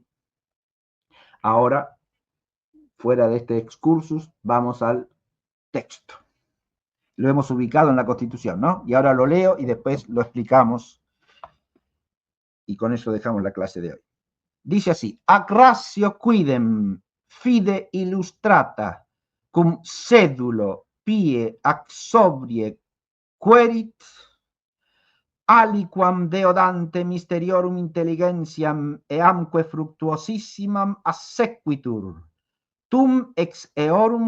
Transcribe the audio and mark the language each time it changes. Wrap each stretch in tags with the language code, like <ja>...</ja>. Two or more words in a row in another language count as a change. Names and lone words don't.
<es>Ahora, fuera de este excursus, vamos al texto. Lo hemos ubicado en la Constitución, ¿no? Y ahora lo leo y después lo explicamos. Y con eso dejamos la clase de hoy. Dice así:</es> <la>ac ratio quidem fide illustrata cum sedulo pie ac sobrie querit aliquam deodante mysteriorum intelligentiam eamque fructuosissimam assequitur, tum ex eorum</la>